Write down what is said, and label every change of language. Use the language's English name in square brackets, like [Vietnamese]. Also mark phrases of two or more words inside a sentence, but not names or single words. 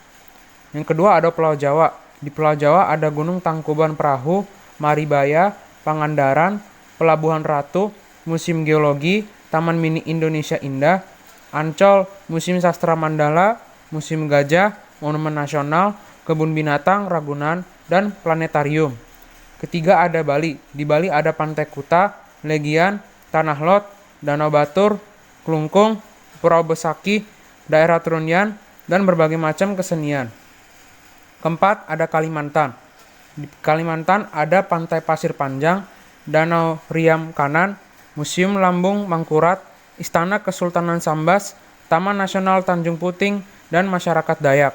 [Indonesian] Yang kedua ada Pulau Jawa. Di Pulau Jawa ada Gunung Tangkuban Perahu, Maribaya, Pangandaran, Pelabuhan Ratu, Museum Geologi, Taman Mini Indonesia Indah, Ancol, Museum Sastra Mandala, Museum Gajah, Monumen Nasional, Kebun Binatang Ragunan, dan Planetarium. Ketiga ada Bali. Di Bali ada Pantai Kuta, Legian, Tanah Lot, Danau Batur, Klungkung, Pulau Besaki, daerah Trunyan, dan berbagai macam kesenian. Keempat, ada Kalimantan. Di Kalimantan ada Pantai Pasir Panjang, Danau Riam Kanan, Museum Lambung Mangkurat, Istana Kesultanan Sambas, Taman Nasional Tanjung Puting, dan masyarakat Dayak.